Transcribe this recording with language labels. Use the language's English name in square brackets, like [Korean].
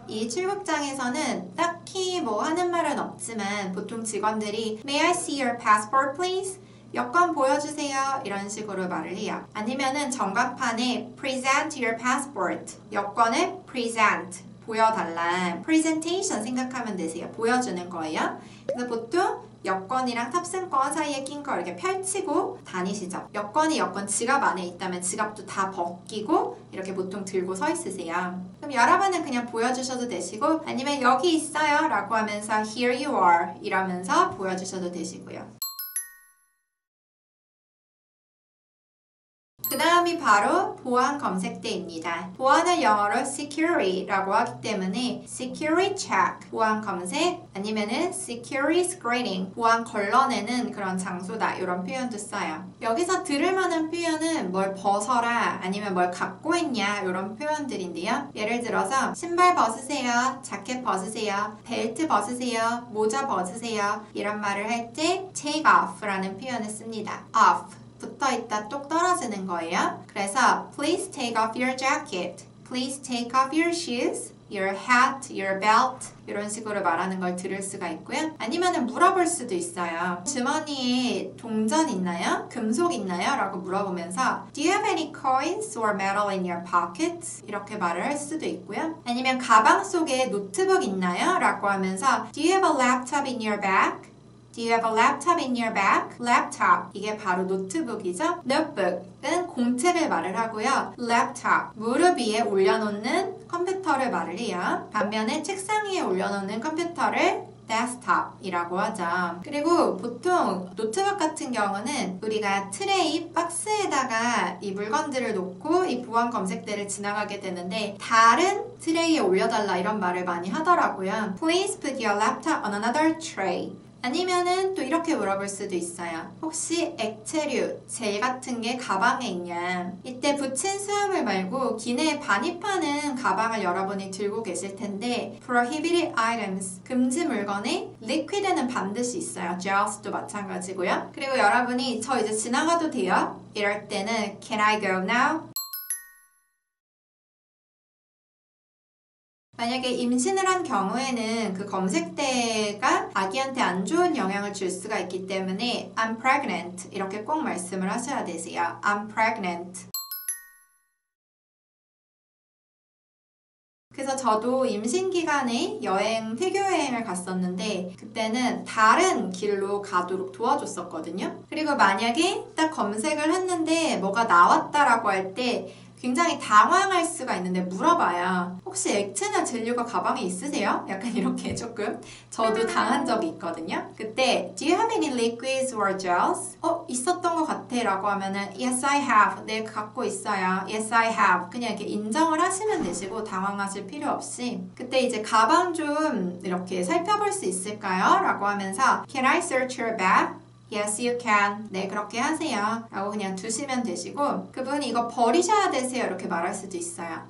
[Korean] 이 출국장에서는 딱히 뭐 하는 말은 없지만 보통 직원들이 [English] May I see your passport please? [Korean] 여권 보여주세요. 이런 식으로 말을 해요. 아니면은 전광판에 [English] Present your passport. [Korean] 여권을 present. 보여달라. Presentation 생각하면 되세요. 보여주는 거예요. 그래서 보통 여권이랑 탑승권 사이에 낀 거 이렇게 펼치고 다니시죠. 여권이 여권 지갑 안에 있다면 지갑도 다 벗기고 이렇게 보통 들고 서 있으세요. 그럼 여러분은 그냥 보여주셔도 되시고 아니면 여기 있어요 라고 하면서 [English] Here you are [Korean] 이러면서 보여주셔도 되시고요. 그 다음이 바로 보안 검색대입니다. 보안을 영어로 security라고 하기 때문에 security check, 보안 검색 아니면은 security screening, 보안 걸러내는 그런 장소다 이런 표현도 써요. 여기서 들을 만한 표현은 뭘 벗어라 아니면 뭘 갖고 있냐 이런 표현들인데요. 예를 들어서 신발 벗으세요, 자켓 벗으세요, 벨트 벗으세요, 모자 벗으세요 이런 말을 할 때 take off라는 표현을 씁니다. off 붙어있다 똑 떨어지는 거예요. [English] 그래서 Please take off your jacket. Please take off your shoes, your hat, your belt [Korean] 이런 식으로 말하는 걸 들을 수가 있고요. 아니면 물어볼 수도 있어요. 주머니에 동전 있나요? 금속 있나요? 라고 물어보면서 [English] Do you have any coins or metal in your pockets? [Korean] 이렇게 말을 할 수도 있고요. 아니면 가방 속에 노트북 있나요? 라고 하면서 [English] Do you have a laptop in your bag? Do you have a laptop in your bag? [Korean] laptop 이게 바로 노트북이죠. notebook은 공책을 말을 하고요. laptop 무릎 위에 올려놓는 컴퓨터를 말을 해요. 반면에 책상 위에 올려놓는 컴퓨터를 desktop이라고 하죠. 그리고 보통 노트북 같은 경우는 우리가 트레이 박스에다가 이 물건들을 놓고 이 보안 검색대를 지나가게 되는데 다른 트레이에 올려달라 이런 말을 많이 하더라고요. [English] Please put your laptop on another tray. [Korean] 아니면은 또 이렇게 물어볼 수도 있어요. 혹시 액체류, 젤 같은 게 가방에 있냐? 이때 붙인 수화물 말고 기내에 반입하는 가방을 여러분이 들고 계실 텐데 prohibited items, 금지 물건에 liquid는 반드시 있어요. gels도 마찬가지고요. 그리고 여러분이 저 이제 지나가도 돼요? 이럴 때는 [English] Can I go now? [Korean] 만약에 임신을 한 경우에는 그 검색대가 아기한테 안 좋은 영향을 줄 수가 있기 때문에 [English] I'm pregnant [Korean] 이렇게 꼭 말씀을 하셔야 되세요. [English] I'm pregnant. [Korean] 그래서 저도 임신 기간에 태교 여행을 갔었는데 그때는 다른 길로 가도록 도와줬었거든요. 그리고 만약에 딱 검색을 했는데 뭐가 나왔다라고 할 때 굉장히 당황할 수가 있는데 물어봐야 혹시 액체나 젤류가 가방에 있으세요? 약간 이렇게 조금 저도 당한 적이 있거든요. 그때 [English] Do you have any liquids or gels? [Korean] 있었던 것 같아 라고 하면은 [English] Yes I have. [Korean] 네 갖고 있어요. [English] Yes I have. [Korean] 그냥 이렇게 인정을 하시면 되시고 당황하실 필요 없이 그때 이제 가방 좀 이렇게 살펴볼 수 있을까요? 라고 하면서 [English] Can I search your bag? Yes, you can. [Korean] 네, 그렇게 하세요. 라고 그냥 두시면 되시고 그분이 이거 버리셔야 되세요. 이렇게 말할 수도 있어요.